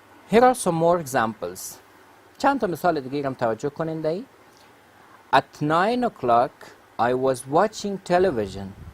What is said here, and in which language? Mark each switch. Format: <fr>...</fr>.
<en>Here are some more examples.</en> <fa>چند تا مثال دیگه هم توجه کنین دایی.</fa> <en>At 9 o'clock I was watching television.</en>